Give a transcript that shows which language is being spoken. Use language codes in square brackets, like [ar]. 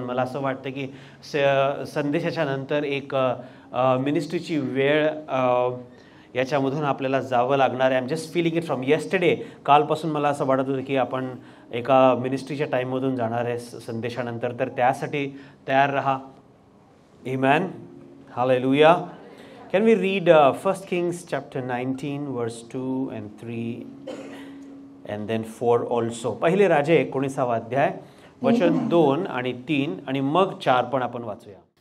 [mr] मला असं वाटतं की संदेशाच्या नंतर एक मिनिस्ट्रीची वेळ याच्यामधून आपल्याला जावं लागणार आहे. [en] I am just feeling it from yesterday. [mr] कालपासून मला असं वाटत होतं की आपण एका मिनिस्ट्रीच्या टाईममधून जाणार आहे संदेशानंतर, तर त्यासाठी तयार रहा. आमेन. Hallelujah. [en] Can we read 1 Kings chapter 19 verse 2 and 3 and then 4 also. [mr] पहिले राजे 19वा अध्याय वचन 2 आणि 3 आणि मग 4 पण आपण वाचूया.